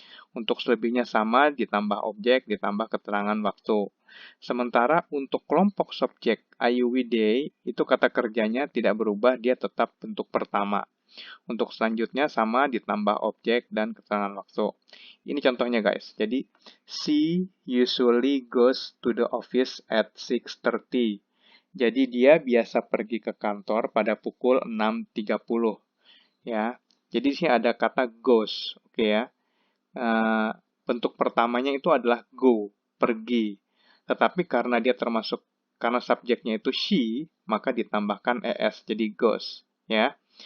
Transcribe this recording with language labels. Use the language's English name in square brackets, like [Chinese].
[Indonesian] Untuk selebihnya sama, ditambah objek, ditambah keterangan waktu. Sementara untuk kelompok subjek I, you, we, they, itu kata kerjanya tidak berubah, dia tetap bentuk pertama. Untuk selanjutnya sama ditambah objek dan keterangan waktu. Ini contohnya guys. [English] Jadi, she usually goes to the office at 6:30. [Indonesian] Jadi dia biasa pergi ke kantor pada pukul 6:30. Ya. Jadi di sini ada kata goes, oke ya. Bentuk pertamanya itu adalah go, pergi. Tetapi karena dia termasuk karena subjeknya itu she, maka ditambahkan es jadi goes, ya.